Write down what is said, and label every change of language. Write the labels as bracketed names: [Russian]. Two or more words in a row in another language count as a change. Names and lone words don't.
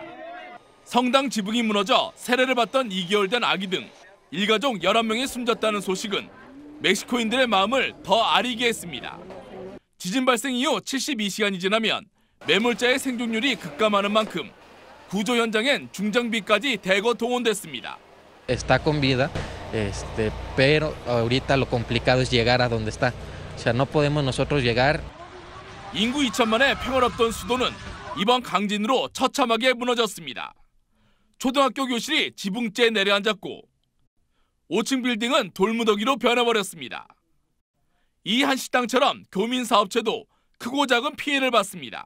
[Korean] 성당 지붕이 무너져 세례를 받던 2개월 된 아기 등 일가족 11명이 숨졌다는 소식은 멕시코인들의 마음을 더 아리게 했습니다. 지진 발생 이후 72시간이 지나면 매몰자의 생존율이 급감하는 만큼 구조 현장엔 중장비까지 대거 동원됐습니다. [Spanish] Está con vida, pero ahorita lo complicado es llegar a donde está. O sea, no podemos nosotros llegar. [Korean] 인구 2천만의 평화롭던 수도는 이번 강진으로 처참하게 무너졌습니다. 초등학교 교실이 지붕째에 내려앉았고 5층 빌딩은 돌무더기로 변해버렸습니다. 이 한 식당처럼 교민 사업체도 크고 작은 피해를 봤습니다.